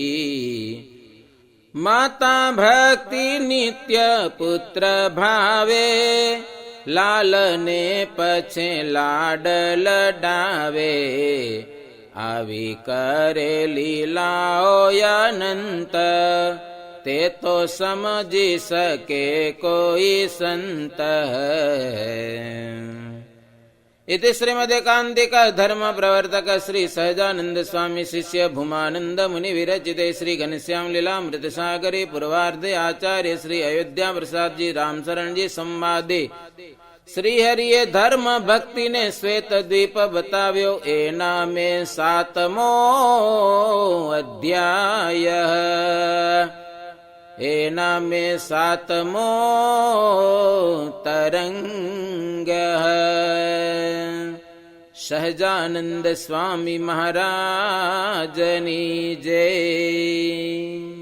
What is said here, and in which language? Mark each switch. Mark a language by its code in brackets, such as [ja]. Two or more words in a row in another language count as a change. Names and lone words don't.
[gu] માતા ભક્તિ નિત્ય પુત્ર ભાવે, લાલને પછે લાડ લડાવે. આવી કરે લીલાઓ અનંત, તે તો સમજી શકે કોઈ સંત. [sa] इति श्रीमदेकान्तिक धर्म प्रवर्तक श्री सहजानंद स्वामी शिष्य भूमानंद मुनि विरचिते श्री घनश्याम लीलामृत सागरे पूर्वार्धे आचार्य श्री अयोध्या प्रसाद जी रामशरण जी संवादे [gu] શ્રી હરિએ ધર્મ ભક્તિ ને શ્વેત દ્વીપ બતાવ્યો. એના માં 7મો અધ્યાય, એના માં 7મો તરંગ. સહજાનંદ સ્વામી મહારાજની જય.